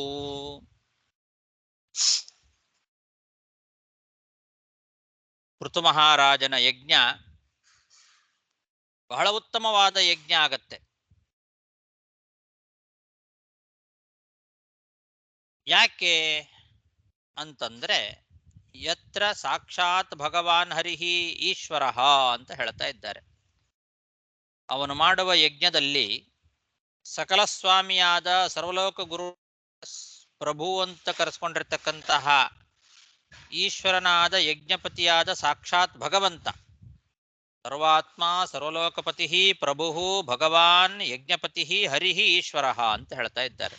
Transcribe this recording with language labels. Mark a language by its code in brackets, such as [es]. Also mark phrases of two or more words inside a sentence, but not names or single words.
[kn] ಪೃಥು ಮಹಾರಾಜನ ಯಜ್ಞ ಬಹಳ ಉತ್ತಮವಾದ ಯಜ್ಞ ಆಗತ್ತೆ. ಯಾಕೆ ಅಂತಂದ್ರೆ [sa] ಯತ್ರ ಸಾಕ್ಷಾತ್ ಭಗವಾನ್ ಹರಿಹಿ ಈಶ್ವರ [kn] ಅಂತ ಹೇಳ್ತಾ ಇದ್ದಾರೆ. ಅವನು ಮಾಡುವ ಯಜ್ಞದಲ್ಲಿ ಸಕಲ ಸ್ವಾಮಿಯಾದ ಸರ್ವಲೋಕ ಗುರು ಪ್ರಭು ಅಂತ ಕರೆಸ್ಕೊಂಡಿರ್ತಕ್ಕಂತಹ ಈಶ್ವರನಾದ ಯಜ್ಞಪತಿಯಾದ ಸಾಕ್ಷಾತ್ ಭಗವಂತ, ಸರ್ವಾತ್ಮ ಸರ್ವಲೋಕಪತಿ ಪ್ರಭು [sa] ಭಗವಾನ್ ಯಜ್ಞಪತಿ ಹರಿಹಿ ಈಶ್ವರ [kn] ಅಂತ ಹೇಳ್ತಾ ಇದ್ದಾರೆ.